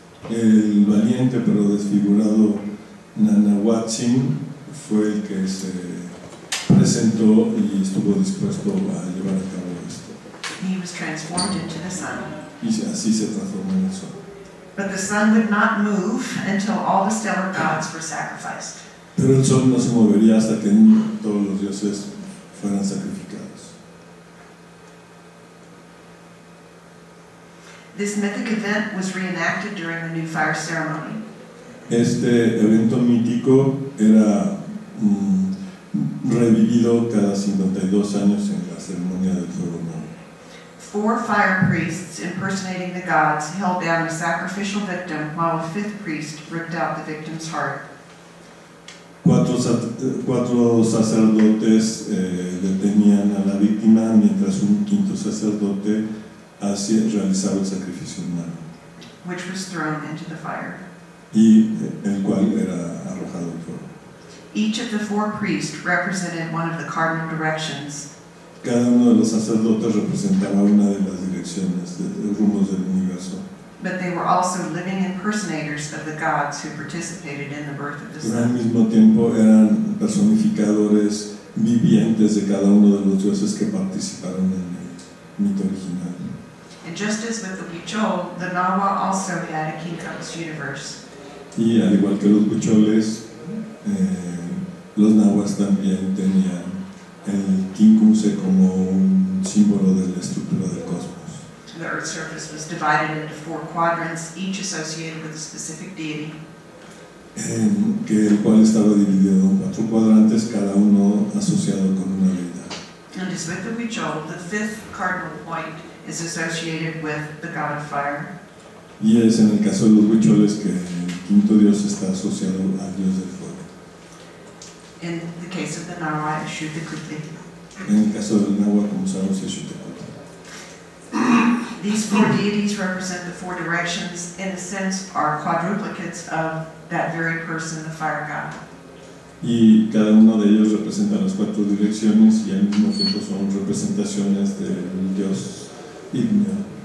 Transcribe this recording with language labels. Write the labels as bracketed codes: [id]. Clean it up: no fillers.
[es] El valiente pero desfigurado Nanawatsin fue el que se presentó y estuvo dispuesto a llevar a cabo esto. [en] He was transformed into the sun. [es] Y así se transformó en el sol. [en] But the sun would not move until all the stellar gods were sacrificed. [es] Pero el sol no se movería hasta que todos los dioses fueran sacrificados. [en] This mythic event was reenacted during the New Fire ceremony. [es] Este evento mítico era revivido cada 52 años en la ceremonia del fuego nuevo. [en] 4 fire priests impersonating the gods held down a sacrificial victim while a 5th priest ripped out the victim's heart. [es] 4 sacerdotes detenían a la víctima mientras un 5º sacerdote realizaba el sacrificio humano, [en] which was thrown into the fire. [es] Y el cual era arrojado al fuego. [en] Each of the 4 priests represented one of the cardinal directions. [es] Cada uno de los sacerdotes representaba una de las direcciones, de rumos del universo. [en] But they were also living impersonators of the gods who participated in the birth of the [es] Pero al [en] sun. [es] mismo tiempo eran personificadores vivientes de cada uno de los dioses que participaron en el mito original. [en] And just as with the Huichol, the Nahua also had a Quincunx universe. [es] Y al igual que los huicholes, los nahuas también tenían el quincunce como un símbolo de la estructura del cosmos. [en] The Earth's surface was divided into 4 quadrants, each associated with a specific deity. [es] Que el cual estaba dividido en 4 cuadrantes, cada uno asociado con una deidad. [en] And as with the Huichol, the 5th cardinal point is associated with the god of fire. [es] Y es en el caso de los huicholes que el 5º dios está asociado al dios del fuego. [en] In the case of the Nahua, Xutecuhtli. [es] En el caso del náhuatl, como sabemos, es Xutecuhtli. [en] These 4 deities represent the 4 directions, in a sense, are quadruplicates of that very person, the fire god. [es] Y cada uno de ellos representa las 4 direcciones y al mismo tiempo son representaciones del dios igneo.